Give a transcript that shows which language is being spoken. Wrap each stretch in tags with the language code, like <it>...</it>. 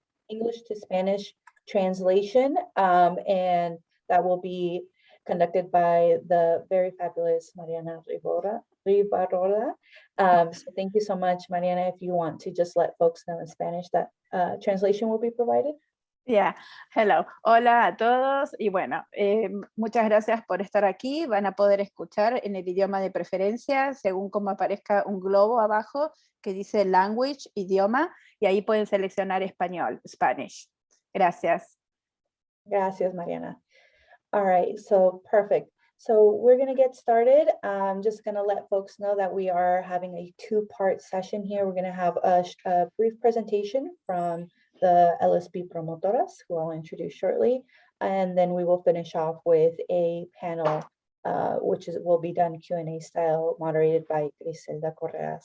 <en>English to Spanish translation, and that will be conducted by the very fabulous Mariana Rivarola. So thank you so much, Mariana. If you want to just let folks know in Spanish that translation will be provided. Yeah, hello.</en> <es>Hola a todos y bueno, muchas gracias por estar aquí. Van a poder escuchar en el idioma de preferencia, según como aparezca un globo abajo que dice language, idioma, y ahí pueden seleccionar español, Spanish. Gracias. Gracias,</es> <en>Mariana. All right, so perfect. So we're going to get started. I'm just going to let folks know that we are having a two-part session here. We're going to have a brief presentation from the LSP Promotoras, who I'll introduce shortly, and then we will finish off with a panel, which will be done Q&A style, moderated by Griselda Correa.</en>